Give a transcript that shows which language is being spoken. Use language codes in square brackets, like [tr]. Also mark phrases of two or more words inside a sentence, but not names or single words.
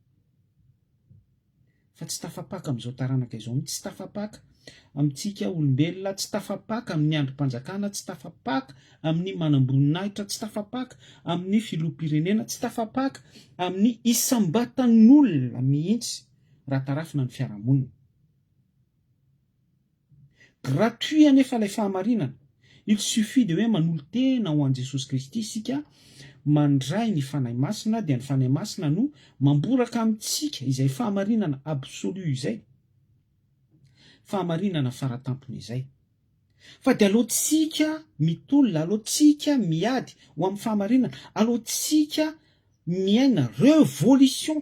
[mg] Fa tsy tafapaka amin'izao taranaka izao, tsy tafapaka amintsika olombelona, tsy tafapaka amin'ny androm-panjakana, tsy tafapaka amin'ny manam-boninahitra, tsy tafapaka amin'ny filoham-pirenena, tsy tafapaka amin'ny isam-batan'olona mihitsy raha tarafina ny fiarahamonina. Gratuit anefa ilay fahamarinana. [fr] Il suffit de [mg] hoe manolo tena ho an' Jesosy Kristy isika, mandray ny fanahy masina, dia ny fanahy masina no mamboraka amintsika izay fahamarinana absolu izay, fahamarinana faratampony izay. Fa de alohantsika mitolona, alohantsika miady ho amin'ny fahamarinana, alohantsika miaina révolution.